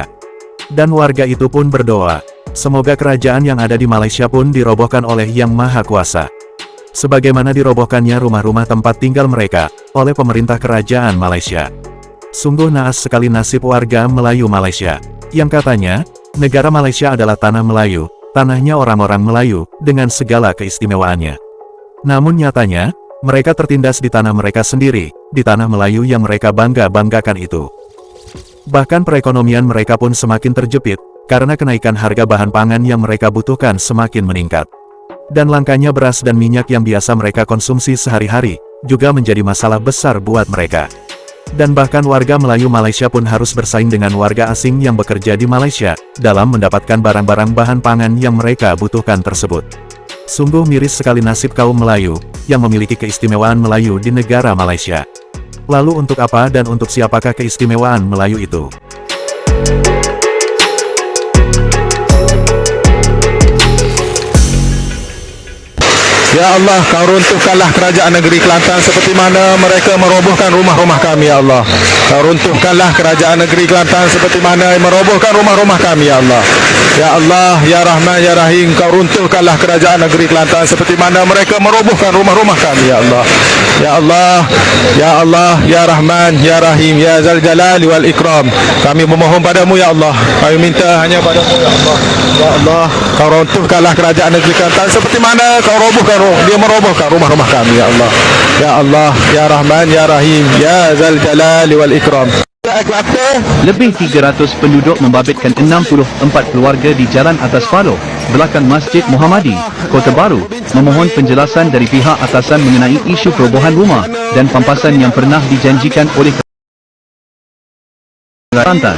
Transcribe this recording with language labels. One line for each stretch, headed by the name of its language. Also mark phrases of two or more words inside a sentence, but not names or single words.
Indonesian: Dan warga itu pun berdoa, semoga kerajaan yang ada di Malaysia pun dirobohkan oleh Yang Maha Kuasa. Sebagaimana dirobohkannya rumah-rumah tempat tinggal mereka, oleh pemerintah kerajaan Malaysia. Sungguh naas sekali nasib warga Melayu Malaysia, yang katanya, negara Malaysia adalah tanah Melayu, tanahnya orang-orang Melayu, dengan segala keistimewaannya. Namun nyatanya, mereka tertindas di tanah mereka sendiri, di tanah Melayu yang mereka bangga-banggakan itu. Bahkan perekonomian mereka pun semakin terjepit, karena kenaikan harga bahan pangan yang mereka butuhkan semakin meningkat. Dan langkanya beras dan minyak yang biasa mereka konsumsi sehari-hari, juga menjadi masalah besar buat mereka. Dan bahkan warga Melayu Malaysia pun harus bersaing dengan warga asing yang bekerja di Malaysia, dalam mendapatkan barang-barang bahan pangan yang mereka butuhkan tersebut. Sungguh miris sekali nasib kaum Melayu, yang memiliki keistimewaan Melayu di negara Malaysia. Lalu untuk apa dan untuk siapakah keistimewaan Melayu itu?
Arabic: يا الله,
Malay: kau runtuhkanlah kerajaan negeri Kelantan seperti mana mereka merobohkan rumah-rumah kami,
Arabic: يا الله.
Malay: Kau runtuhkanlah kerajaan negeri Kelantan seperti mana merobohkan rumah-rumah kami,
Arabic: يا الله. يا الله، يا رحمن، يا رحيم,
Malay: kau runtuhkanlah kerajaan negeri Kelantan seperti mana mereka merobohkan rumah-rumah kami,
Arabic: يا الله. يا الله، يا الله، يا رحمن، يا رحيم، يا ذا الجلال والإكرام.
Malay: Kami memohon padamu,
Arabic: يا الله.
Malay: Kami minta hanya padamu,
Arabic: يا الله. يا الله,
Malay: kau runtuhkanlah kerajaan negeri Kelantan seperti mana kau robohkan, dia merobohkan rumah-rumah kami,
Arabic: يا الله. يا الله، يا رحمن، يا رحيم، يا ذا الجلال والإكرام.
Malay: Lebih 300 penduduk membabitkan 64 keluarga di Jalan Atas Paloh, belakang Masjid Muhammadi, Kota Baru, memohon penjelasan dari pihak atasan mengenai isu perobohan rumah dan pampasan yang pernah dijanjikan oleh Kelantan.